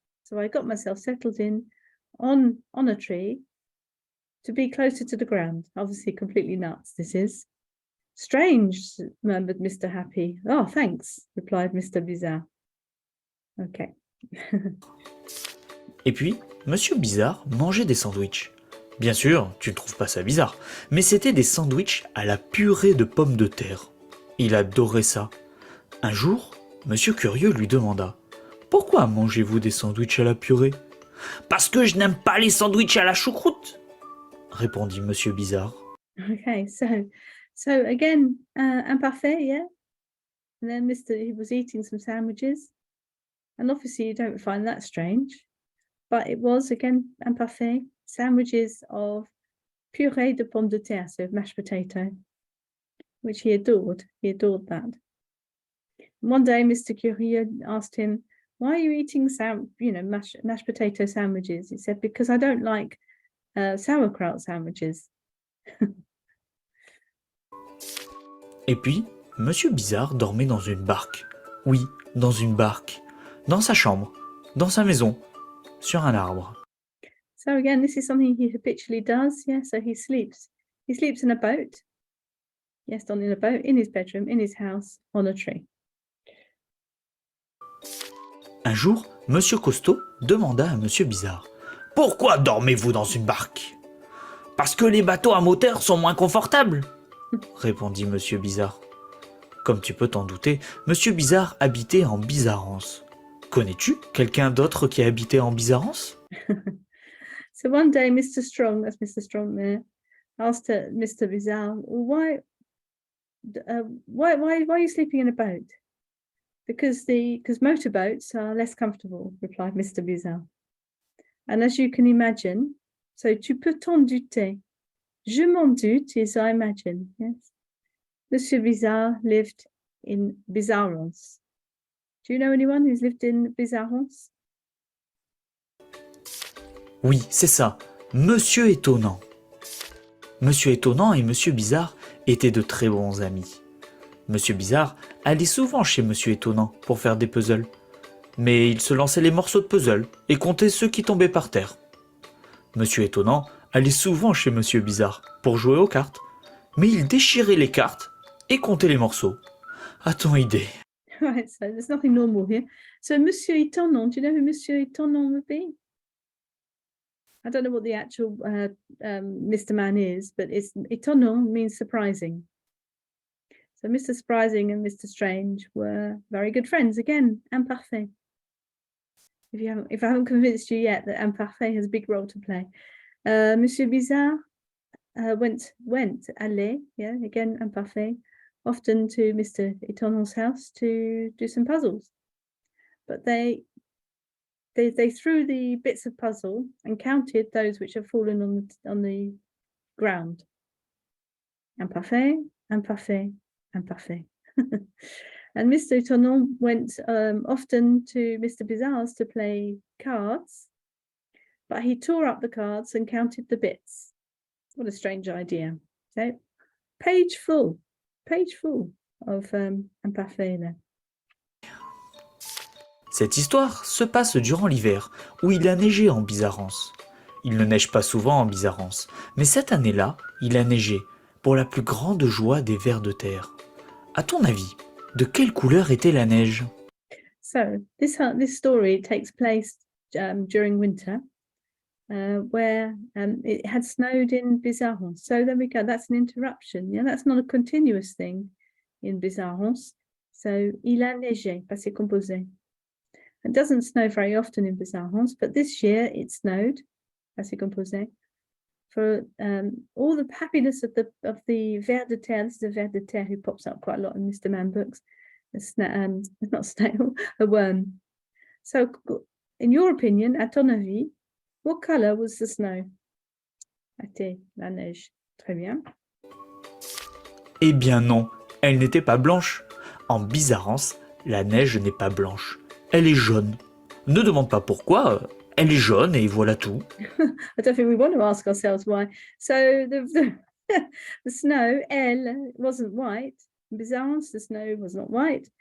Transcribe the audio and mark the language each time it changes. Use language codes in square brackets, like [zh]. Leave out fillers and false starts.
[en] So I got myself settled in on a tree to be closer to the ground. Obviously completely nuts, this is. Strange, murmured Mr. Happy. Oh, thanks, replied Mr. Bizarre. Okay. [fr] Et puis, Monsieur Bizarre mangeait des sandwichs. Bien sûr, tu ne trouves pas ça bizarre, mais c'était des sandwichs à la purée de pommes de terre. Il adorait ça. Un jour, Monsieur Curieux lui demanda « Pourquoi mangez-vous des sandwichs à la purée ?»« Parce que je n'aime pas les sandwichs à la choucroute !» répondit Monsieur Bizarre. [en] Okay, so again, imparfait, yeah? And then he was eating some sandwiches. And obviously you don't find that strange. But it was, again, imparfait, sandwiches of [fr] purée de pommes de terre, [en] so mashed potato, which he adored. He adored that. One day, Mr. Curie asked him, "Why are you eating mashed potato sandwiches?" He said, "Because I don't like sauerkraut sandwiches." [fr] Et puis, Monsieur Bizarre dormait dans une barque. Oui, dans une barque. Dans sa chambre, dans sa maison, sur un arbre. [en] So again, this is something he habitually does. Yeah, so he sleeps. He sleeps in a boat. Yes, not in a boat, in his bedroom, in his house, on a tree. [fr] Un jour, Monsieur Costaud demanda à Monsieur Bizarre: Pourquoi dormez-vous dans une barque? Parce que les bateaux à moteur sont moins confortables, répondit Monsieur Bizarre. Comme tu peux t'en douter, Monsieur Bizarre habitait en Bizarrance. Connais-tu quelqu'un d'autre qui habitait en Bizarrance? [en] So one day, Mr. Strong, that's Mr. Strong there, asked Mr. Bizarre, why are you sleeping in a boat? Because motorboats are less comfortable, replied Mr. Bizarre. And as you can imagine, so [fr] tu peux t'en douter. Je m'en doute [en] is I imagine, yes. Monsieur Bizarre lived in Bizarrance. Do you know anyone who's lived in Bizarrance? [fr] Oui, c'est ça, Monsieur Étonnant. Monsieur Étonnant et Monsieur Bizarre étaient de très bons amis. Monsieur Bizarre allait souvent chez Monsieur Étonnant pour faire des puzzles. Mais il se lançait les morceaux de puzzle et comptait ceux qui tombaient par terre. Monsieur Étonnant allait souvent chez Monsieur Bizarre pour jouer aux cartes. Mais il déchirait les cartes et comptait les morceaux. A-t-on idée? [en] Right, so there's nothing normal here. So Monsieur Étonnant, do you know who Monsieur Étonnant would be? I don't know what the actual Mr. Man is, but it's étonnant means surprising. So Mr. Surprising and Mr. Strange were very good friends again, imparfait. If I haven't convinced you yet that imparfait has a big role to play. Monsieur Bizarre allait, yeah, again imparfait, often to Mr. Étonnant's house to do some puzzles. But they threw the bits of puzzle and counted those which have fallen on the ground. Imparfait, imparfait, imparfait. And Mr. Étonnant went often to Mr. Bizarre's to play cards, but he tore up the cards and counted the bits. What a strange idea. So, page full of imparfait there. [fr] Cette histoire se passe durant l'hiver, où il a neigé en Bizarrance. Il ne neige pas souvent en Bizarrance, mais cette année-là, il a neigé, pour la plus grande joie des vers de terre. À ton avis, de quelle couleur était la neige? [en] So, this story takes place during winter, where it had snowed in Bizarrance. So there we go, that's an interruption. Yeah, that's not a continuous thing in Bizarrance. So, il a neigé, passé composé. It doesn't snow very often in Bizarrance, but this year it snowed, passé composé, for all the happiness of the ver de terre. This is a ver de terre who pops up quite a lot in Mr. Man books. It's not snail, a worm. So, in your opinion, [fr] à ton avis, [en] what color was the snow? [fr] Était la neige. Très bien. Eh bien non, elle n'était pas blanche. En Bizarrance, la neige n'est pas blanche. Elle est jaune. Ne demande pas pourquoi, elle est jaune et voilà tout. [en] I don't think we want to ask ourselves why. So the snow, elle, wasn't white. In Bizarrance, the snow was not white.